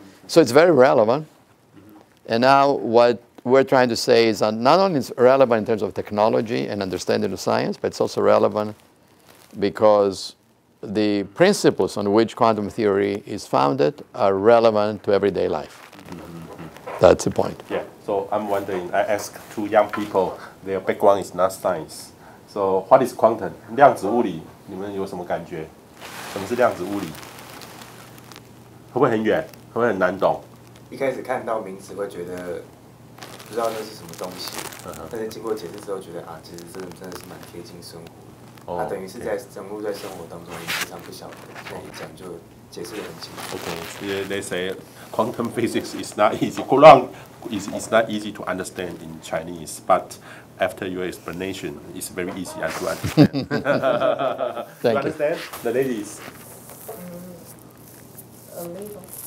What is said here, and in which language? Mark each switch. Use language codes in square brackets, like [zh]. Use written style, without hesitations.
[en] So it's very relevant. And now what we're trying to say is that not only it's relevant in terms of technology and understanding of science, but it's also relevant because the principles on which quantum theory is founded are relevant to everyday life. That's the point. Yeah, so I'm wondering, I asked two young people, their background is not science. So what is quantum? [zh] 量子物理，你们有什么感觉？什么是量子物理？会不会很远？会不会很难懂？一开始看到名词会觉得不知道那是什么东西，但是经过解释之后，觉得其实真的是蛮贴近生活的。等于是在融入在生活当中，你平常不晓得，现在一讲就解释得很清楚。 [en] Okay, they say quantum physics is not easy. It's not easy to understand in Chinese, but after your explanation, it's very easy to understand. Thank you. Understand? The ladies. A little.